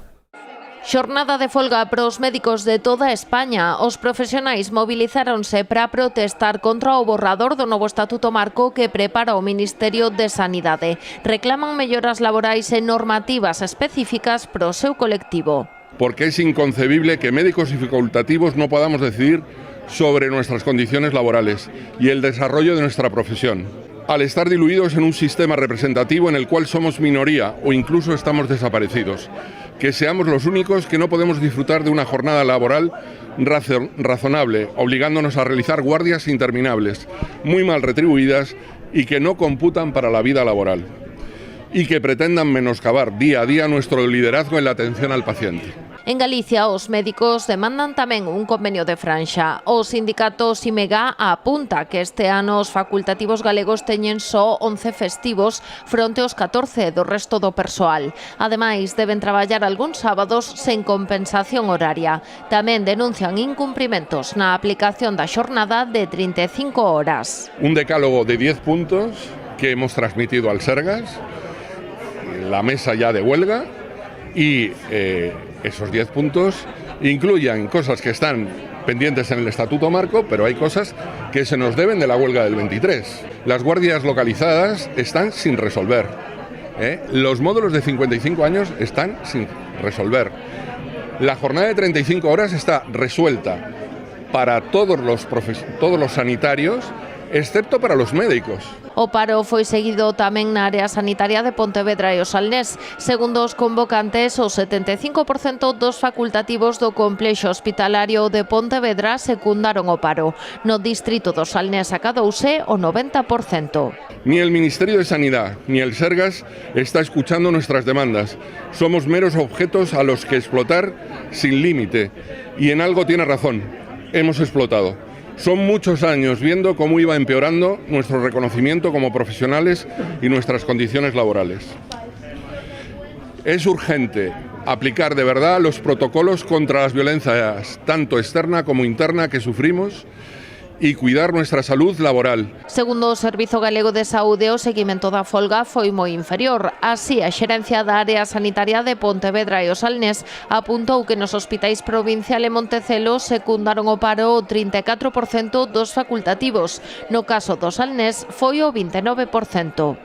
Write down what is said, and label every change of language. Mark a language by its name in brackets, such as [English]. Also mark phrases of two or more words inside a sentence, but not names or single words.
[Galician] Xornada de folga para os médicos de toda España. Os profesionais movilizáronse para protestar contra o borrador do novo Estatuto Marco que prepara o Ministerio de Sanidade. Reclaman melloras laborais e normativas específicas para o seu colectivo. [Spanish] Porque es inconcebible que médicos y facultativos no podamos decidir sobre nuestras condiciones laborales y el desarrollo de nuestra profesión, al estar diluidos en un sistema representativo en el cual somos minoría o incluso estamos desaparecidos. Que seamos los únicos que no podemos disfrutar de una jornada laboral razonable, obligándonos a realizar guardias interminables, muy mal retribuidas y que no computan para la vida laboral, y que pretendan menoscabar día a día nuestro liderazgo en la atención al paciente. [Galician] En Galicia, os médicos demandan tamén un convenio de franxa. O sindicato Simega apunta que este ano os facultativos galegos teñen só 11 festivos fronte aos 14 do resto do persoal. Ademais, deben traballar algúns sábados sen compensación horaria. Tamén denuncian incumprimentos na aplicación da xornada de 35 horas. [Spanish] Un decálogo de 10 puntos que hemos transmitido al Sergas, la mesa ya de huelga, y esos 10 puntos incluyen cosas que están pendientes en el Estatuto Marco, pero hay cosas que se nos deben de la huelga del 23. Las guardias localizadas están sin resolver. Los módulos de 55 años están sin resolver. La jornada de 35 horas está resuelta para todos los sanitarios, excepto para los médicos. [Galician] O paro foi seguido tamén na área sanitaria de Pontevedra e o Salnés. Segundo os convocantes, o 75% dos facultativos do complexo hospitalario de Pontevedra secundaron o paro. No distrito do Salnés acadouse o 90%. [Spanish] Ni el Ministerio de Sanidad ni el Sergas está escuchando nuestras demandas. Somos meros objetos a los que explotar sin límite. Y en algo tiene razón. Hemos explotado. Son muchos años viendo cómo iba empeorando nuestro reconocimiento como profesionales y nuestras condiciones laborales. Es urgente aplicar de verdad los protocolos contra las violencias, tanto externa como interna, que sufrimos, e cuidar nuestra salud laboral. [Galician] Segundo o Servizo Galego de Saúde, o seguimento da folga foi moi inferior. Así, a xerencia da área sanitaria de Pontevedra e o Salnés apuntou que nos hospitais provincial e Montecelo secundaron o paro o 34% dos facultativos. No caso do Salnés foi o 29%.